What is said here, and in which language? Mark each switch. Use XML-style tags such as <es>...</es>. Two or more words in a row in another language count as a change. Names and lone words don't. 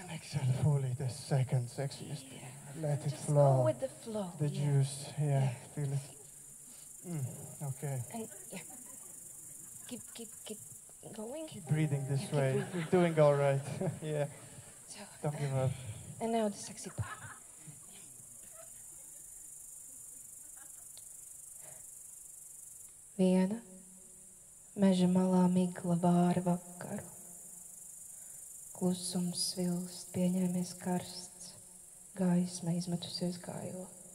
<en>And exhale fully, the second sexiest thing. Let it Just flow. go with the flow. The yeah. juice, yeah, feel it. Okay. And yeah. Keep going. Keep breathing this Keep way. breathing. You're doing all right. Yeah, So, don't give up. and now the sexy part.</en> <lv>Viena meža malā migla vāra vakaru. Klusums svilst, pieņēmies karsts, gaisma izmetusies gailo.</lv>